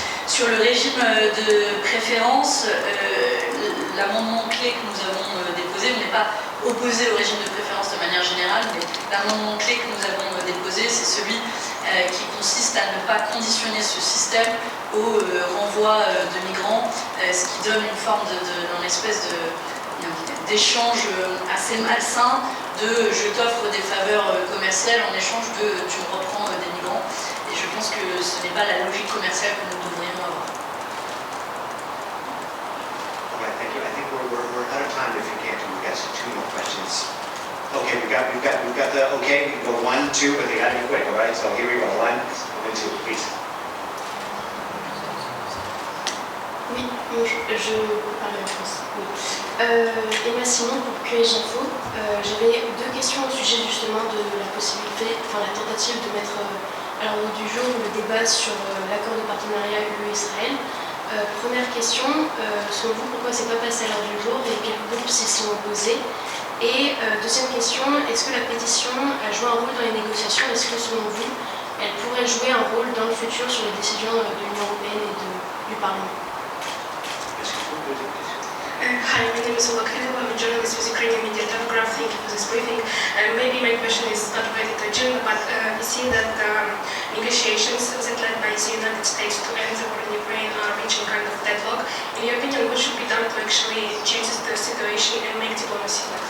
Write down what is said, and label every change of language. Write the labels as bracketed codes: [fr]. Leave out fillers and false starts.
[fr] Sur le régime de préférence, l'amendement clé que nous avons déposé, on n'est pas opposé au régime de préférence de manière générale, mais l'amendement clé que nous avons déposé, c'est celui qui consiste à ne pas conditionner ce système au renvoi de migrants, ce qui donne une forme d'un espèce d'échange assez malsain de je t'offre des faveurs commerciales en échange de tu me reprends des migrants. Et je pense que ce n'est pas la logique commerciale que nous devrions avoir. [en] Okay, thank you. I think we're out of time if you can't do, we've got 2 more questions. Okay, we've got the, okay, we can go 1, 2, but they gotta be quick, all right? So here we go, 1 and 2, please. [fr] Oui, je peux parler en France. Oui. Emma Simon pour QH Info. J'avais 2 questions au sujet justement de la possibilité, enfin la tentative de mettre à l'ordre du jour le débat sur l'accord de partenariat UE-Israël. Première question, selon vous, pourquoi c'est pas passé à l'ordre du jour et quels groupes s'y sont opposés? Et deuxième question, est-ce que la pétition a joué un rôle dans les négociations? Est-ce que selon vous, elle pourrait jouer un rôle dans le futur sur les décisions de l'Union européenne et du Parlement? [en] Hi, my name is Ola Khalilova. I'm a journalist with Ukrainian Media Telegraph. Thank you for this briefing. Maybe my question is not related to June, but we see that negotiations that led by the United States to end the war in Ukraine are reaching kind of deadlock. In your opinion, what should be done to actually change the situation and make diplomacy work?